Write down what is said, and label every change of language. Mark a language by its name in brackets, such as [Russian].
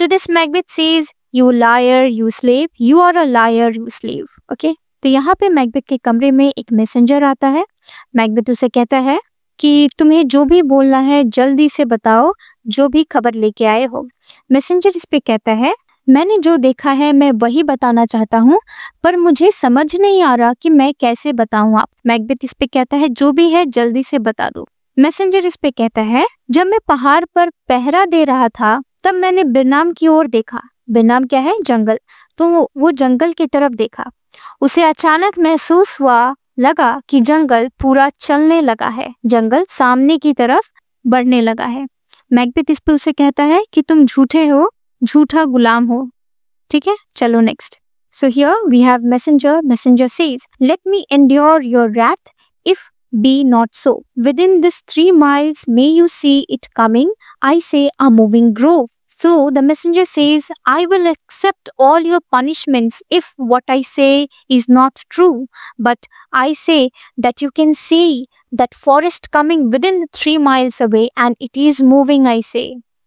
[English] To this Macbeth says, "You liar, you slave, you are a liar, you slave." Okay? [Hindi] तो यहाँ पे Macbeth के कमरे में एक मैसेंजर आता है। मैकबेथ उसे कहता है कि तुम्हें जो भी बोलना है जल्दी से बताओ, जो भी खबर लेके आए हो। मैसेंजर इस पे कहता है, मैंने जो देखा है मैं वही बताना चाहता हूँ, पर मुझे समझ नहीं आ रहा कि मैं कैसे बताऊँ आप। मैकबेथ इस पे कहता है, जो भी है जल्दी से बता दो। मैसेंजर इस पे कहता है, जब मैं पहाड़ पर पहरा दे रहा था तब मैंने बिरनाम की ओर देखा। बिरनाम क्या है? जंगल। तो वो जंगल की तरफ देखा। उसे अचानक महसूस लगा कि जंगल पूरा चलने लगा है, जंगल सामने की तरफ बढ़ने लगा है। मैकबेथ इस पे उसे कहता है कि तुम झूठे हो, झूठा गुलाम हो। ठीक है, चलो [English] Next. So here we have messenger. Messenger says, "let me endure your wrath if be not so. Within this 3 miles may you see it coming, I say a moving grove." So the messenger says, "I will accept all your punishments if what I say is not true. But I say that you can see that forest coming within 3 miles away, and it is moving, I say."